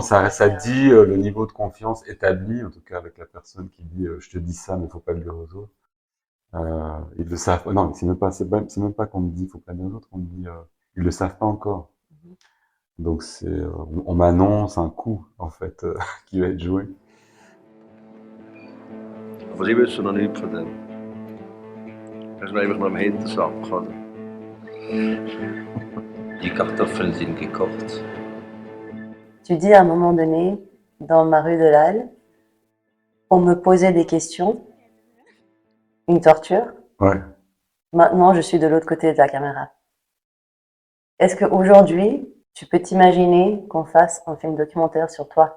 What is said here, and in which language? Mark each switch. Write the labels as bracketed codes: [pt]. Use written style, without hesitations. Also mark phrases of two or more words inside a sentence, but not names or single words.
[fr] Ça dit le niveau de confiance établi, en tout cas avec la personne qui dit je te dis ça, mais faut pas le dire aux autres. Ils le savent. Non, c'est même pas qu'on me dit faut pas le dire aux autres. On me dit ils le savent pas encore. Donc on m'annonce un coup en fait qui va être joué. [de] Aber ich wüsste noch nichts von dem. Das ist einfach noch im Hintersack, oder? Die Kartoffeln sind gekocht. [fr] Tu dis à un moment donné, dans ma rue de l'Halle, on me posait des questions, une torture. Ouais. Maintenant, je suis de l'autre côté de la caméra. Est-ce qu'aujourd'hui, tu peux t'imaginer qu'on fasse un film documentaire sur toi?